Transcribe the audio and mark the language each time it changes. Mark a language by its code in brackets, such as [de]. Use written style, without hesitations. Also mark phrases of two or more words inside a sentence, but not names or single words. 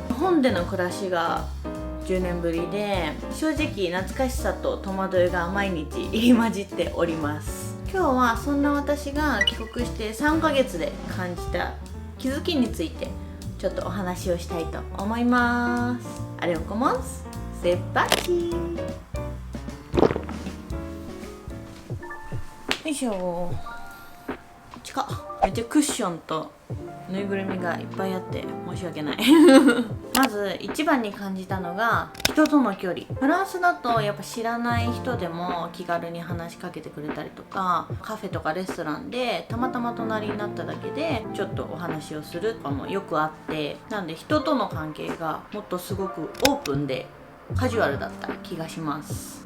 [ja] 日本での暮らしが10年ぶりで、正直懐かしさと戸惑いが毎日入り混じっております。今日はそんな私が帰国して3ヶ月で感じた気づきについてちょっとお話をしたいと思います。 [fr] Allez, on commence? C'est parti! [ja] よいしょ。近っ。めっちゃクッションとぬいぐるみがいっぱいあって申し訳ないまず一番に感じたのが人との距離。フランスだとやっぱ知らない人でも気軽に話しかけてくれたりとか、カフェとかレストランでたまたま隣になっただけでちょっとお話をするとかもよくあって、なんで人との関係がもっとすごくオープンでカジュアルだった気がします。